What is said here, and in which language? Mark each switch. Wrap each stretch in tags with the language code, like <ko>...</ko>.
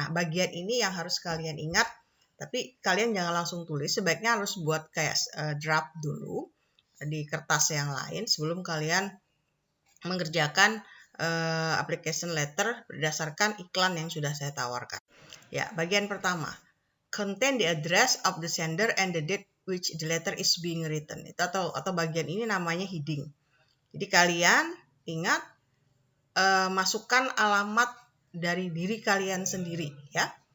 <id>Nah, bagian ini yang harus kalian ingat, tapi kalian jangan langsung tulis, sebaiknya harus buat kayak draft dulu di kertas yang lain sebelum kalian mengerjakan application letter berdasarkan iklan yang sudah saya tawarkan. Ya, bagian pertama,</id> <en>contain the address of the sender and the date which the letter is being written.</en> <id>Itu atau bagian ini namanya heading. Jadi kalian ingat masukkan alamat dari diri kalian sendiri ya.</id>